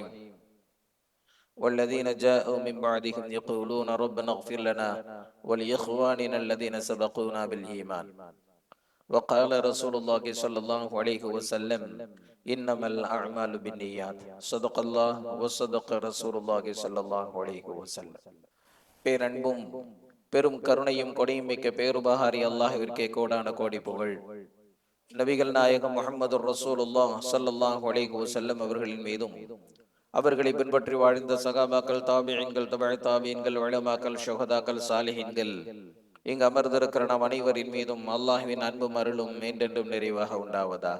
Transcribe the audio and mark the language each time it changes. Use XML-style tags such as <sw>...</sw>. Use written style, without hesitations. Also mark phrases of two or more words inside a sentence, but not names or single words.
<ar>والذين جاءوا من بعدهم يقولون ربنا اغفر لنا ولإخواننا الذين سبقونا بالإيمان. وقال رسول الله صلى الله عليه وسلم: إنما الأعمال بالنيات. صدق الله وصدق رسول الله صلى الله عليه وسلم.</ar> <ta>பேரன்பும் பெரும் கருணையும் கொடையும் மிக்க பேருபகாரி அல்லாஹ்விற்கே கோடான கோடி புகழ். நபிகள் நாயகம்</ta> <ar>محمد رسول الله صلى الله عليه وسلم</ar> <ta>அவர்களின் மீதும், அவர்களை பின்பற்றி வாழ்ந்த சகாபாக்கள், தாபிஈன்கள், தபஅ தாபிஈன்கள், உலமாக்கள், ஷுஹதாக்கள், சாலிஹீன்கள், இங்கு அமர்ந்திருக்கிற நாம் அனைவரின் மீதும் அல்லாஹ்வின் அன்பும் அருளும் என்றென்றும் நிறைவாக உண்டாவதாக.</ta>